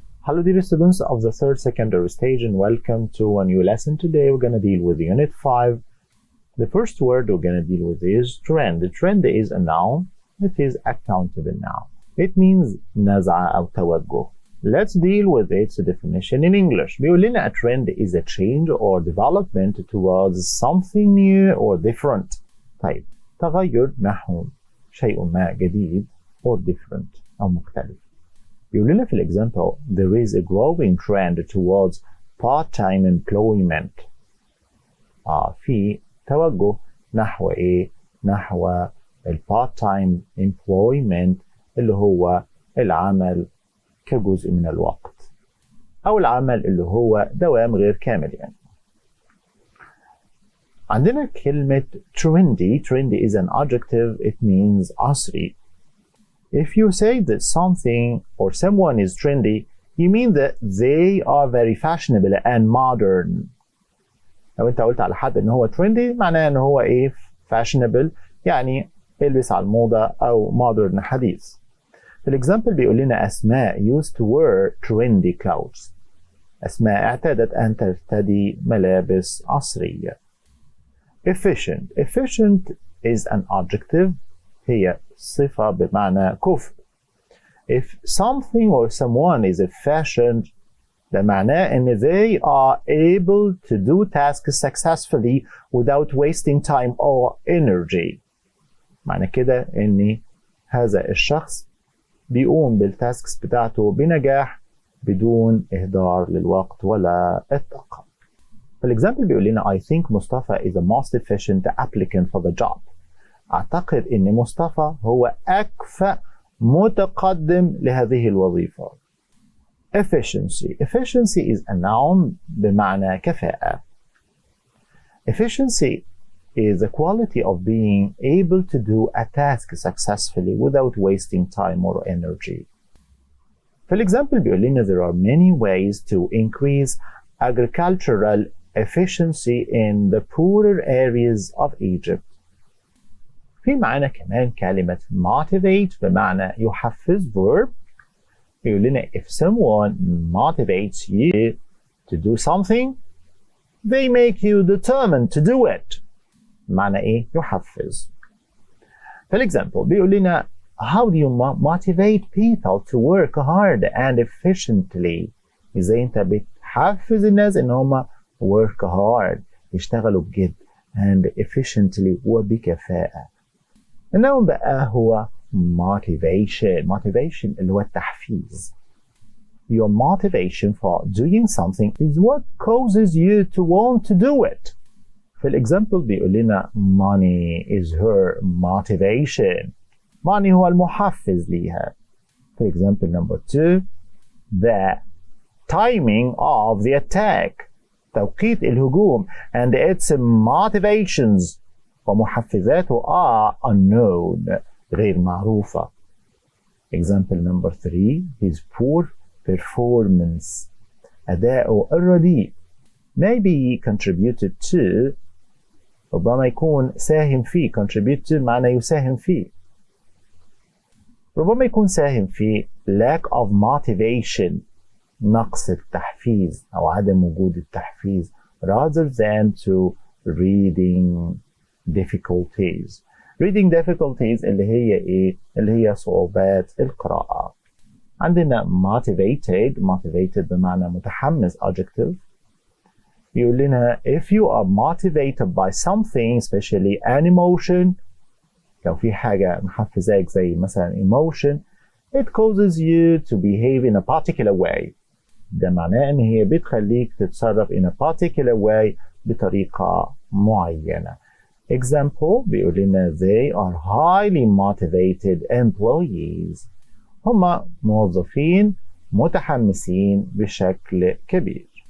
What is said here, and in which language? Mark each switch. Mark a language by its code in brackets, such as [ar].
[en] Hello dear students of the third secondary stage and welcome to a new lesson. Today we're going to deal with Unit 5. The first word we're going to deal with is trend. Trend is a noun. It is a countable noun. It means [ar] نزعة أو توجه. [en] Let's deal with its definition in English. [ar] بيقول لنا [en] a trend is a change or development towards something new or different. [ar] طيب تغير نحو شيء ما جديد [en] or different [ar] أو مختلف. بيقول لنا في [en] الexample there is a growing trend towards part-time employment. [ar] في توجه نحو ايه؟ نحو [en] part-time employment [ar] اللي هو العمل كجزء من الوقت أو العمل اللي هو دوام غير كامل يعني. عندنا كلمة trendy. [en] Trendy is an adjective. It means [ar] عصري. [en] If you say that something or someone is trendy, you mean that they are very fashionable and modern. [ar] لو انت قلت على حد ان هو trendy معناه ان هو ايه؟ fashionable يعني يلبس على الموضة او modern حديث. في الإكزامبل بيقول لنا [en] Asma used to wear trendy clothes. [ar] أسماء اعتادت أن ترتدي ملابس عصرية. [en] Efficient. Efficient is an adjective. [ar] هي صفة بمعنى كفء. [en] If something or someone is efficient [ar] ده معناه إن [en] they are able to do tasks successfully without wasting time or energy. [ar] معنى كده إن هذا الشخص بيقوم بالتاسكس بتاعته بنجاح بدون إهدار للوقت ولا الطاقة. فالإكزامبل بيقول لنا [en] I think Mustafa is the most efficient applicant for the job. [ar] أعتقد إن مصطفى هو أكفأ متقدم لهذه الوظيفة. [en] Efficiency. Efficiency is a noun [ar] بمعنى كفاءة. [en] Efficiency is the quality of being able to do a task successfully without wasting time or energy. [ar] في الإكزامبل بيقول لنا [en] there are many ways to increase agricultural efficiency in the poorer areas of Egypt. [ar] في معانا كمان كلمة motivate بمعنى يحفز verb. بيقول لنا [en] if someone motivates you to do something they make you determined to do it. [ar] معنى ايه؟ يحفز. في الإكزامبل بيقول لنا [en] how do you motivate people to work hard and efficiently. [ar] ازاي انت بتحفز الناس ان هم [en] work hard [ar] يشتغلوا بجد [en] and efficiently [ar] وبكفاءة. النوع بقى هو motivation. Motivation اللي هو التحفيز. [en] Your motivation for doing something is what causes you to want to do it. في الإكزامبل بيقول لنا money is her motivation. [ar] money هو المحفز ليها. في الإكزامبل [en] number 2 the timing of the attack [ar] توقيت الهجوم [en] and its motivations [ar] ومحفزاته [en] are unknown [ar] غير معروفة. [en] Example number 3 his poor performance [ar] أداؤه الرديء [en] maybe contributed to [ar] ربما يكون ساهم فيه. [en] contribute to [ar] معنى يساهم فيه. ربما يكون ساهم فيه [en] lack of motivation [ar] نقص التحفيز أو عدم وجود التحفيز [en] rather than to reading difficulties. reading difficulties [ar] اللي هي إيه؟ اللي هي صعوبات القراءة. عندنا motivated بمعنى متحمس adjective. يقول لنا [en] if you are motivated by something especially an emotion [ar] لو في حاجة محفزاك زي مثلا [en] emotion it causes you to behave in a particular way. [ar] ده معناه ان هي بتخليك تتصرف [en] in a particular way [ar] بطريقة معينة. [en] Example [ar] بيقول لنا [en] they are highly motivated employees. [ar] هم موظفين متحمسين بشكل كبير.